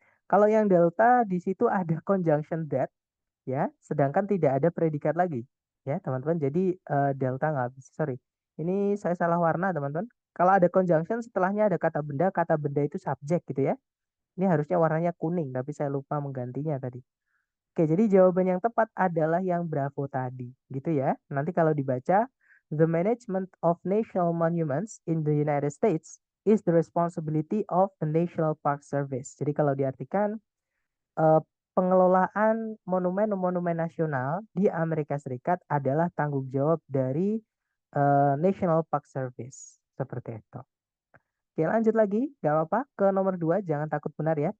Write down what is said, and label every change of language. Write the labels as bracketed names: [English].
[Indonesian] Kalau yang Delta di situ ada conjunction that ya, sedangkan tidak ada predikat lagi ya teman-teman. Jadi delta nggak bisa, sorry, ini saya salah warna teman-teman. Kalau ada conjunction setelahnya ada kata benda itu subjek gitu ya. Ini harusnya warnanya kuning tapi saya lupa menggantinya tadi. Oke, jadi jawaban yang tepat adalah yang Bravo tadi gitu ya. Nanti kalau dibaca, [English] the management of national monuments in the United States is the responsibility of the National Park Service. [Indonesian] Jadi kalau diartikan eh, pengelolaan monumen-monumen nasional di Amerika Serikat adalah tanggung jawab dari National Park Service. Seperti itu. Oke, lanjut lagi. Gak apa-apa. Ke nomor 2, jangan takut benar ya.